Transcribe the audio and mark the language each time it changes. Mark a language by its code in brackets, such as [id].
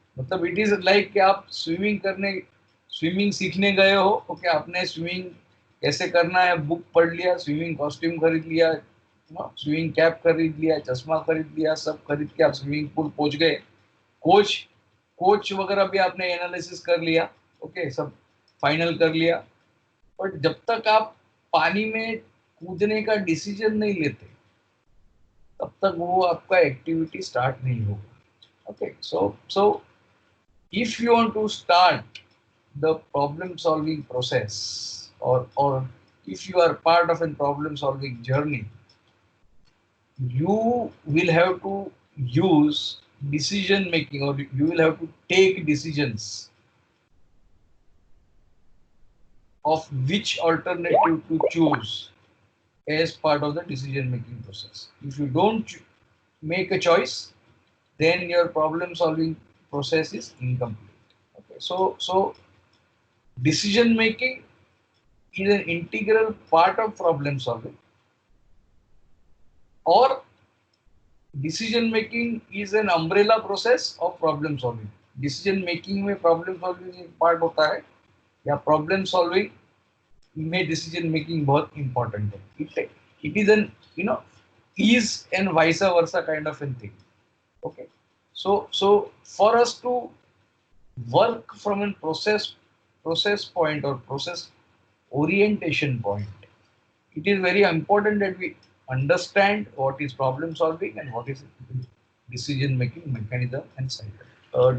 [hi] मतलब [en] it is like [hi] कि आप स्विमिंग सीखने गए हो, ओके, आपने स्विमिंग कैसे करना है बुक पढ़ लिया, स्विमिंग कॉस्ट्यूम खरीद लिया, स्विमिंग कैप खरीद लिया, चश्मा खरीद लिया, सब खरीद के आप स्विमिंग पूल पहुंच गए, कोच वगैरह भी आपने एनालिसिस कर लिया, ओके, सब फाइनल कर लिया, बट जब तक आप पानी में कूदने का डिसीजन नहीं लेते तब तक वो आपका एक्टिविटी स्टार्ट नहीं होगा, okay. [en] So if you want to start the problem solving process और if you are part of a problem solving journey, you will have to use decision making, or you will have to take decisions of which alternative to choose as part of the decision making process. If you don't make a choice, then your problem solving process is incomplete, okay. So decision making is an integral part of problem solving, or decision making is an umbrella process of problem solving. [hi] Decision making में problem solving एक part होता है, या problem solving में decision making बहुत important है. [en] It is an ease and vice versa kind of a thing. Okay, so for us to work from a process point or process orientation point, it is very important that we understand what is problem solving and what is decision making mechanism and cycle.